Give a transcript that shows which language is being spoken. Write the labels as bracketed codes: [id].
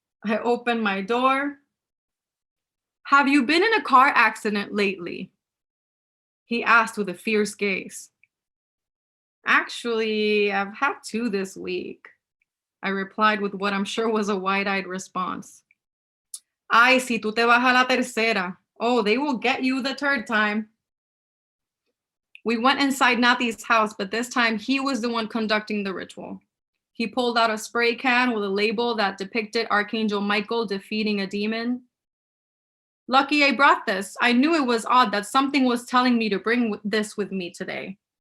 [en] I opened my door. Have you been in a car accident lately? He asked with a fierce gaze. Actually, I've had 2 this week. I replied with what I'm sure was a wide-eyed response. [es] Ay, si tú te vas a la tercera. [en] Oh, they will get you the 3rd time. We went inside Naty's house, but this time he was the one conducting the ritual. He pulled out a spray can with a label that depicted Archangel Michael defeating a demon. Lucky I brought this. I knew it was odd that something was telling me to bring this with me today.